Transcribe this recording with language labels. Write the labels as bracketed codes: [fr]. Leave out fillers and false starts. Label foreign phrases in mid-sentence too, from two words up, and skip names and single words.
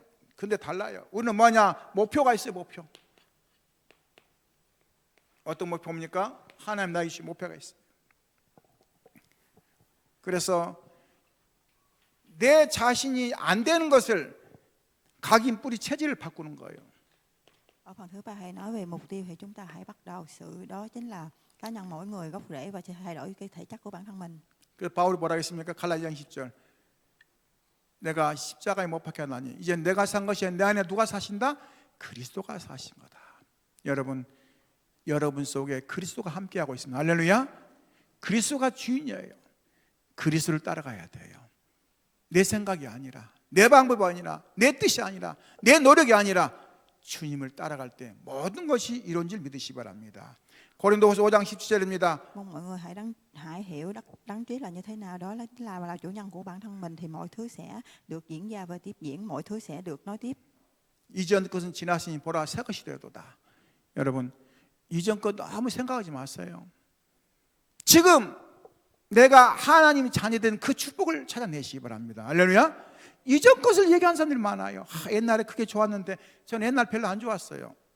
[ko] 근데 달라요. 우리는 뭐냐? 목표가 있어요. 목표. 어떤 목표입니까? 하나님 나에게 주신 목표가 있어요. 그래서 내 자신이 안 되는 것을 각인 뿌리 체질을 바꾸는 거예요. [vi] Ở phần thứ ba hay nói về mục tiêu thì chúng ta hãy bắt đầu sự đó chính là cá nhân mỗi người gốc rễ và thay đổi cái thể chất của bản thân mình. [ko] 그 바울이 뭐라 했습니까? 갈라디아 10절. 내가 십자가에 못 박혀 나니 이제 내가 산 것이 아니라 내 안에 누가 사신다? 그리스도가 사신 거다. 여러분 속에 그리스도가 함께하고 있습니다. 할렐루야. 그리스도가 주인이에요. 그리스도를 따라가야 돼요. 내 생각이 아니라, 내 방법이 아니라, 내 뜻이 아니라, 내 노력이 아니라 주님을 따라갈 때 모든 것이 이루어진 줄 믿으시기 바랍니다. 고린도후서 5장 17절입니다. [vi] Mong mọi người hãy hiểu đấng Christ là như thế nào, đó là chủ nhân của bản thân mình thì mọi thứ sẽ được diễn ra và tiếp diễn, mọi thứ sẽ được nói tiếp. [ko] 이전 것은 지났으니 보라 새 것이 되었도다. 여러분, 이전 것 아무 생각하지 마세요. 지금 내가 하나님의 자녀된 그 축복을 찾아내시기 바랍니다. 할렐루야. 이전 것을 얘기하는 사람들이 많아요. 옛날에 그게 좋았는데 저는 옛날 별로 안 좋았어요.